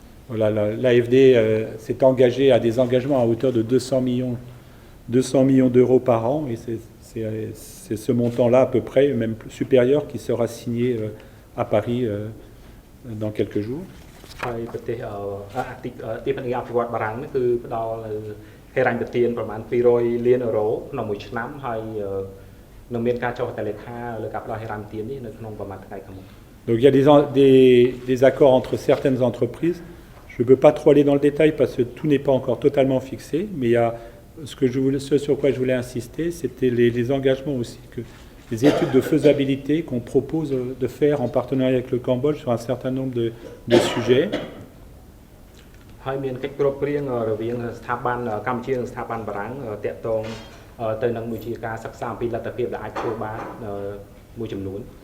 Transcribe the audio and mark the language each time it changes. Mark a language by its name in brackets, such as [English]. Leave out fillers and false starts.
[French] Voilà, l'AFD s'est engagé à des engagements à hauteur de 200 millions d'euros par an et c'est ce montant-là à peu près, même supérieur, qui sera signé à Paris dans quelques jours. [Khmer] ហើយប្រទេសទីភ្នាក់ងារអភិវឌ្ឍបារាំងនេះគឺផ្ដល់ហិរញ្ញប្បទានប្រមាណ200 លានអឺរ៉ូក្នុងមួយឆ្នាំហើយនឹងមានការចុះហត្ថលេខាលើការផ្ដល់ហិរញ្ញប្បទាននេះនៅក្នុងប្រមាណថ្ងៃខាងមុខ [French] Donc il y a des accords entre certaines entreprises. Je ne peux pas trop aller dans le détail parce que tout n'est pas encore totalement fixé, mais il y a ce sur quoi je voulais insister, c'était les engagements aussi, les études de faisabilité qu'on propose de faire en partenariat avec le Cambodge sur un certain nombre de sujets. [Khmer] ហើយមានកិច្ចព្រមព្រៀងរវាងស្ថាប័នកម្ពុជានិងស្ថាប័នបារាំងតាក់ទងទៅនឹងមួយជាការសិក្សាអំពីលទ្ធភាពដែលអាចធ្វើបានមួយចំនួន